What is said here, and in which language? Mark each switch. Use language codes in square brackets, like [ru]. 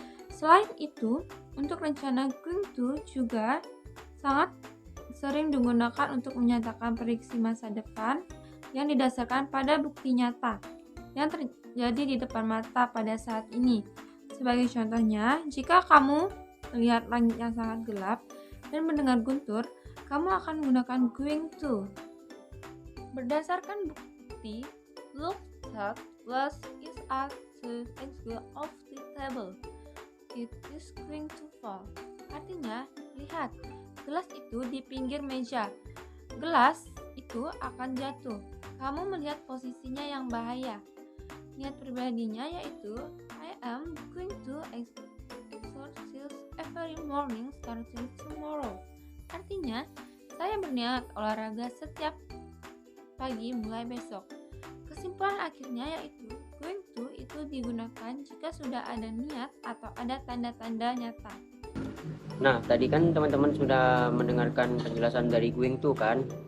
[id] Selain itu, untuk rencana going to juga sangat sering digunakan untuk menyatakan prediksi masa depan yang didasarkan pada bukti nyata yang terjadi di depan mata pada saat ini. Sebagai contohnya, jika kamu melihat langit yang sangat gelap dan mendengar guntur, kamu akan menggunakan going to. Berdasarkan bukti, [en] look that glass is at the angle of the table. It is going to fall. [id] Artinya, lihat, gelas itu di pinggir meja. Gelas itu akan jatuh kamu melihat posisinya yang bahaya. Niat pribadinya yaitu [en] I am going to exercise every morning starting tomorrow. [id] Artinya, saya berniat olahraga setiap pagi mulai besok. Kesimpulan akhirnya yaitu going to itu digunakan jika sudah ada niat atau ada tanda-tanda nyata. Nah, tadi kan teman-teman sudah mendengarkan penjelasan dari going to kan?